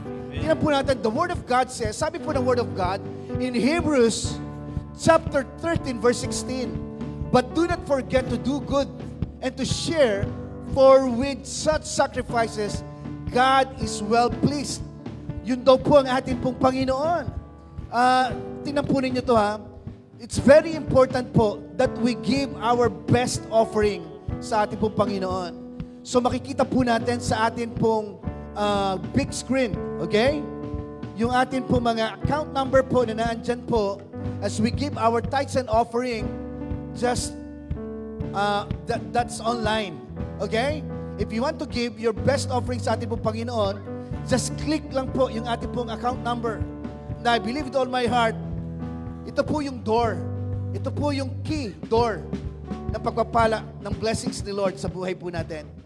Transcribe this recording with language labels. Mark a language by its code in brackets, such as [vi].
[tl] Tingnan po natin, [en] the Word of God says, [tl] sabi po ng [en] Word of God, in Hebrews chapter 13, verse 16, but do not forget to do good and to share, for with such sacrifices, God is well pleased. [tl] Yun daw po ang ating pong Panginoon. Tingnan po ninyo to ha. [en] It's very important po that we give our best offering [tl] sa ating pong Panginoon. So makikita po natin sa ating pong big screen, okay? Yung ating pong mga [en] account number po na naandyan po as we give our tithes and offering, just that's online, okay? If you want to give your best offering [tl] sa ating pong Panginoon, [en] just click [tl] lang po yung ating pong [en] account number. And I believe with all my heart, [tl] ito po yung [en] door. [tl] Ito po yung key door ng pagpapala ng blessings ni Lord sa buhay po natin.